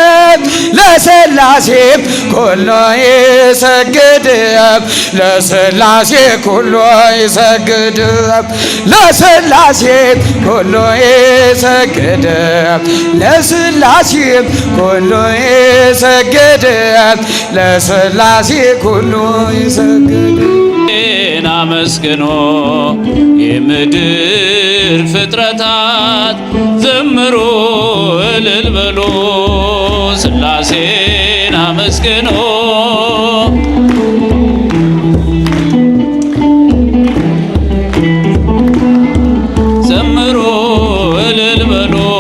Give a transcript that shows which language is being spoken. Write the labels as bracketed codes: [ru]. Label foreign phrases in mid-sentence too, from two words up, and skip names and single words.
[gez] ለሥላሴ ኩሉ ይሰግድ ለሥላሴ ለሥላሴ ኩሉ ይሰግድ ለሥላሴ ኩሉ ይሰግድ ለሥላሴ ኩሉ ይሰግድ ለሥላሴ ኩሉ ይሰግድ። [am] አመስግኖ የምድር ፍጥረታት ዘምሩ እልል በሉ ሥላሴን አመስግኖ ዘምሩ እልል በሉ